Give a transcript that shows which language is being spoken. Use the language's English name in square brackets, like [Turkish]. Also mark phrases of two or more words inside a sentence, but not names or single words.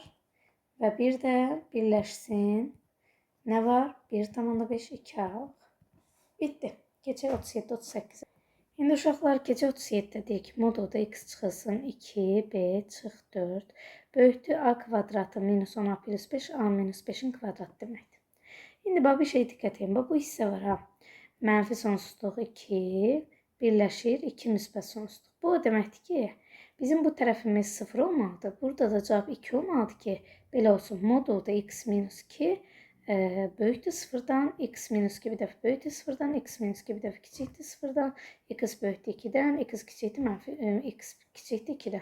[Azerbaijani] Və bir də birləşsin. Nə var? 1,5, 2 aralıq. Bitdi. Keçək 37-38. İndi uşaqlar, keçək 37-də deyək ki, modulda x çıxılsın 2, b çıx 4 böyükdür a kvadratı minus 10a plus 5 a minus 5-in kvadratı deməkdir. İndi bax, bir şey diqqət edin. Bu hissə var ha. Mənfi sonsuzluq 2 birləşir 2 müsbət sonsuzluq. Bu o deməkdir ki, bizim bu tərəfimiz 0 olmalıdır. Burada da cavab 2 olmalıdır ki, belə olsun. Modulda x minus 2 böyükdür 0-dan, x minus 2 bir dəfə böyükdür 0-dan, x minus 2 bir dəfə kiçikdir 0-dan, x böyükdür 2-dən, x kiçikdir mənfi, x kiçikdir 2-dən.